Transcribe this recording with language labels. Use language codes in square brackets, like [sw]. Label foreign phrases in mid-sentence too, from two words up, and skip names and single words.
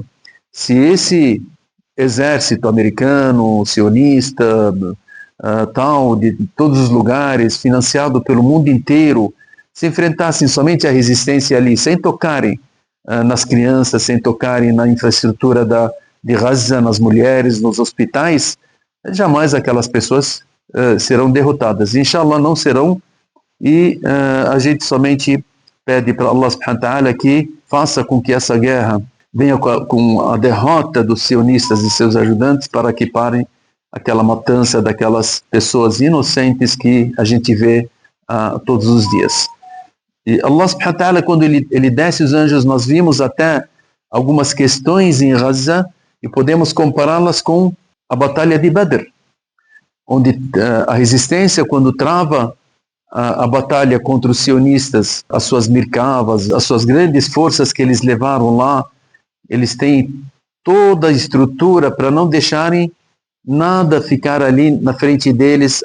[pt] Se esse exército americano, sionista, de todos os lugares, financiado pelo mundo inteiro, se enfrentassem somente a resistência ali, sem tocarem nas crianças, sem tocarem na infraestrutura de Gaza, nas mulheres, nos hospitais, jamais aquelas pessoas serão derrotadas. Inshallah não serão, e a gente somente pede para Allah [ar] سبحانه وتعالى [pt] que faça com que essa guerra venha com a derrota dos sionistas e seus ajudantes, para que parem aquela matança daquelas pessoas inocentes que a gente vê todos os dias. E Allah [ar] سبحانه وتعالى, [pt] quando ele desce os anjos, nós vimos até algumas questões em Gaza e podemos compará-las com a batalha de Badr, onde a resistência, quando trava a batalha contra os sionistas, as suas mirkavas, as suas grandes forças que eles levaram lá, eles têm toda a estrutura para não deixarem nada ficar ali na frente deles.